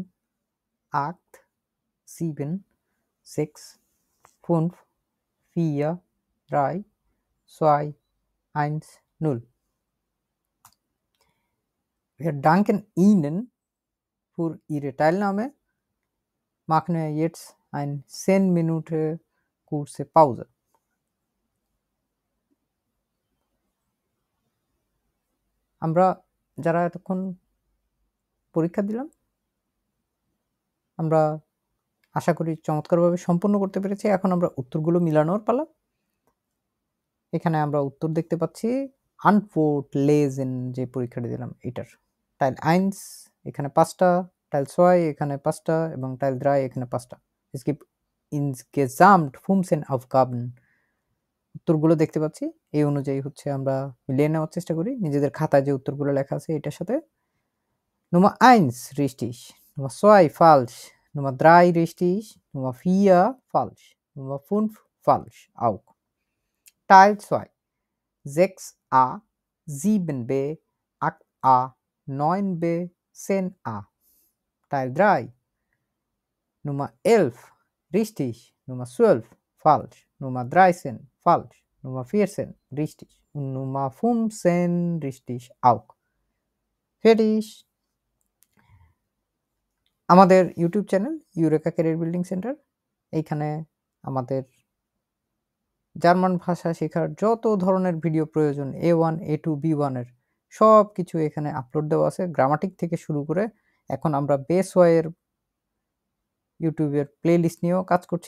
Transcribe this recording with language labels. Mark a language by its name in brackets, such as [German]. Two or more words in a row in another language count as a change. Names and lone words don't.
[German] 8, 7, 6, 5, 4, 3, 2, 1, 0. Wir danken Ihnen für Ihre Teilnahme. Machen wir jetzt eine 10 Minuten kurze Pause. [Bangla] আমরা যারা এতক্ষণ পরীক্ষা দিলাম, আমরা আশা করি চমৎকারভাবে সম্পন্ন করতে পেরেছি। এখন আমরা উত্তরগুলো মিলানোর পালা। এখানে আমরা উত্তর দেখতে পাচ্ছি [German] Antwort lesen [Bangla] যে পরীক্ষাটি দিলাম এটার। Teil 1 এখানে 5টা, Teil 2 এখানে 5টা এবং Teil 3 এখানে 5টা। [German] Es gibt insgesamt 15 Aufgaben. [Bangla] উত্তরগুলো দেখতে পাচ্ছি। এই অনুযায়ী হচ্ছে আমরা মিলিয়ে নেওয়ার চেষ্টা করি নিজেদের খাতায় যে উত্তরগুলো লেখা আছে এটার সাথে। [German] Nummer 1 richtig, Nummer 2 falsch, Nummer 3 richtig, Nummer 4 falsch, Nummer 5 falsch auch. Teil 2 6a, 7b, 8a, 9b, 10a. Teil 3 Nummer 11 richtig, Nummer 12 falsch, Nummer 13 falsch, Nummer 14 richtig und Nummer 15 richtig auch. Fertig. [Bangla] আমাদের [English] YouTube channel [Bangla] ইউরেকা ক্যারিয়ার বিল্ডিং সেন্টার, এইখানে আমাদের জার্মান ভাষা শেখার যত ধরনের ভিডিও প্রয়োজন A1, A2, B1 এর সব কিছু এখানে আপলোড দেওয়া আছে। গ্রামাটিক থেকে শুরু করে এখন আমরা বেস ওয়াইয়ের ইউটিউবের প্লেলিস্ট নিয়েও কাজ করছি।